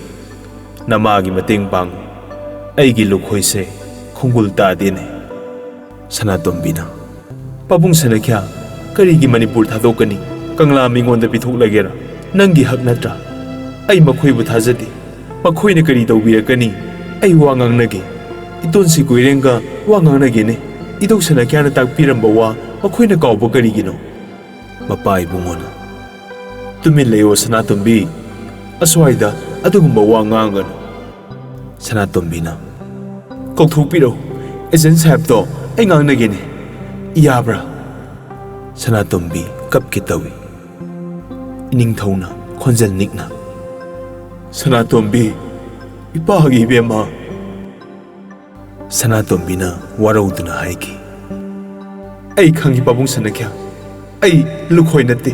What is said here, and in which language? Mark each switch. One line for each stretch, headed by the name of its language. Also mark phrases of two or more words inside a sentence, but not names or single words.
Manipuri: Namagi mateng pang aigi lukhoi se khungul tadene. Sanatombina pabung sanakya karigi Manipur thadokani kangla mingonda pithoklagera nangi hak natra. Ai makhoibu thajadi makhoina kari tawbirakani ai wa ngangnage. Itonsi kuirenga wa ngangnage ne idok sanakya na takpiramba wa makhoina kawbo karigino. Mapai bungona tumin leyo Sanatombi aswaida adugumba wa ngangano. Sanatombina kokthokpiro agent saheb to ai ngangnage ne iyabra. Sanatombi kapki tawi. Iningthawna khonjal nikna. Sanatombi ipagi bema. Sanatombina warauduna haiki. Ai khangi pabung sanakya ai lukhoi nate.